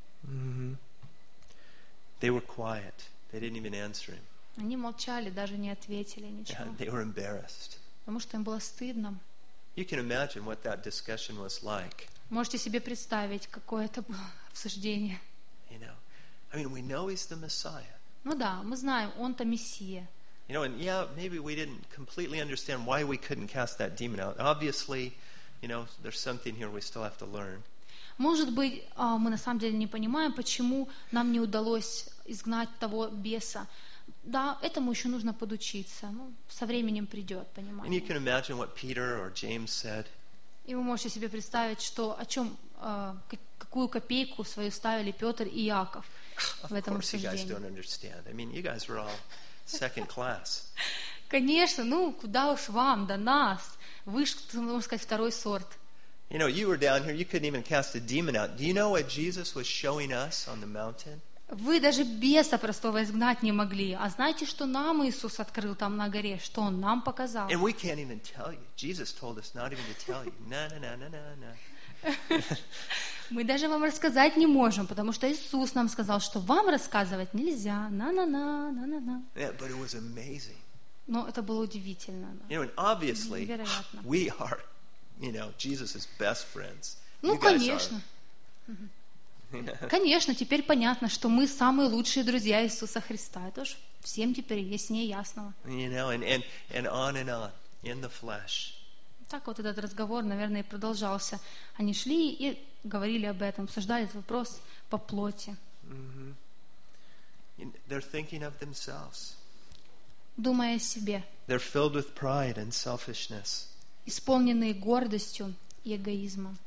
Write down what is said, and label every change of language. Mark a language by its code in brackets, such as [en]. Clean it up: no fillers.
[en] They were quiet. They didn't even answer him. [ru] Они молчали, даже не ответили ничего. [en] Yeah, they were embarrassed. [ru] Потому что им было стыдно. [en] You can imagine what that discussion was like. [ru] Можете себе представить, какое это было обсуждение. [en] You know, I mean, we know he's the Messiah. [ru] Ну да, мы знаем, он-то Мессия. [en] You know, and yeah, maybe we didn't completely understand why we couldn't cast that demon out. Obviously, you know, there's something here we still have to learn. [ru] Может быть, мы на самом деле не понимаем, почему нам не удалось изгнать того беса. Да, этому еще нужно подучиться. Ну, со временем придет понимание. [en] And you can imagine what Peter or James said. [ru] И вы можете себе представить, что о чем, какую копейку свою ставили Петр и Яков в этом обсуждении. [en] Of course, you guys don't understand. I mean, you guys were all second class. [ru] Конечно, ну куда уж вам, до нас. Вы ж, можно сказать, второй сорт. [en] You know, you were down here, you couldn't even cast a demon out. Do you know what Jesus was showing us on the mountain? [ru] Вы даже беса простого изгнать не могли. А знаете, что нам Иисус открыл там на горе? Что Он нам показал? [en] And we can't even tell you. Jesus told us not even to tell you. No. [ru] Мы даже вам рассказать не можем, потому что Иисус нам сказал, что вам рассказывать нельзя. [en] No. Yeah, but it was amazing. [ru] Но это было удивительно. [en] You know, and obviously, we are... You know, Jesus is best friends. [ru] Ну, конечно. Конечно, теперь понятно, что мы самые лучшие друзья Иисуса Христа. Это уж всем теперь яснее ясного. [en] You know, and on and on, in the flesh. [ru] Так вот этот разговор, наверное, и продолжался. Они шли и говорили об этом, обсуждали этот вопрос по плоти. [en] They're thinking of themselves. [ru] Думая о себе. [en] They're filled with pride and selfishness. [ru] Исполненные гордостью и эгоизмом.